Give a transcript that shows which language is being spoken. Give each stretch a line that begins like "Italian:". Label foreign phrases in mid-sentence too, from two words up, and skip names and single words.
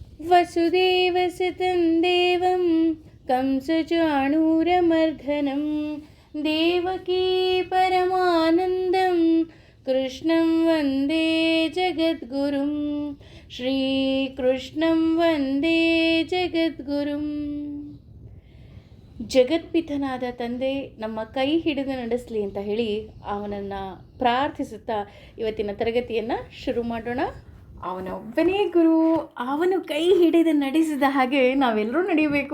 Sanskrit: ವಸುದೇವಸುತಂ ದೇವಂ ಕಂಸಚಾಣೂರಮರ್ದನಂ ದೇವಕೀ ಪರಮಾನಂದಂ ಕೃಷ್ಣಂ ವಂದೇ ಜಗದ್ಗುರುಂ ಶ್ರೀಕೃಷ್ಣಂ ವಂದೇ ಜಗದ್ಗುರುಂ.
Kannada: ಜಗತ್ಪಿತನಾದ ತಂದೆ ನಮ್ಮ ಕೈ ಹಿಡಿದು ನಡೆಸಲಿ ಅಂತ ಹೇಳಿ ಅವನನ್ನು ಪ್ರಾರ್ಥಿಸುತ್ತಾ ಇವತ್ತಿನ ತರಗತಿಯನ್ನು ಶುರು ಮಾಡೋಣ. ಅವನೊಬ್ಬನೇ ಗುರು, ಅವನು ಕೈ ಹಿಡಿದು ನಡೆಸಿದ ಹಾಗೆ ನಾವೆಲ್ಲರೂ ನಡೆಯಬೇಕು.